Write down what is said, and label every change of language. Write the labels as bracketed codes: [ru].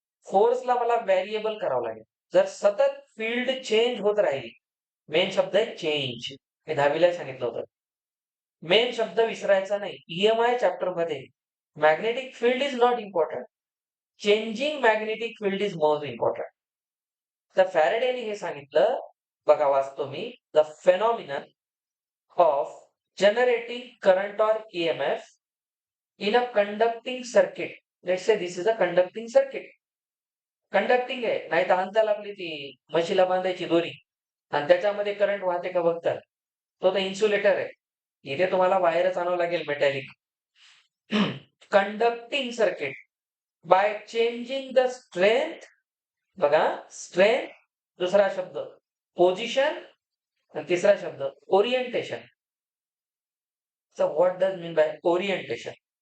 [mr] फोर्सला मला व्हेरिएबल करावं लागेल. जर सतत फील्ड चेंज होत राहिली, मेन शब्द आहे चेंज. हे 10वीला सांगितलं होतं. मेन शब्द विसरायचा नाही. [en] EMI चॅप्टरमध्ये magnetic field is not important. Changing magnetic field is more important. [mr] तर फॅरेडेने हे सांगितलं, बघा वाचतो मी. [en] The phenomenon of generating current or EMF in a conducting circuit. Let's say this is a conducting circuit. [mr] Conducting आहे, नाही तर अंताला आपली ती म्हशीला बांधायची दोरी आणि त्याच्यामध्ये करंट वाहते का बघतात. तो तर इन्सुलेटर आहे. इथे तुम्हाला वायरच आणावं लागेल metallic. [en] Conducting circuit by changing the strength. [mr] बघा स्ट्रेंथ, दुसरा शब्द पोझिशन आणि तिसरा शब्द orientation. [en] So what does mean by orientation?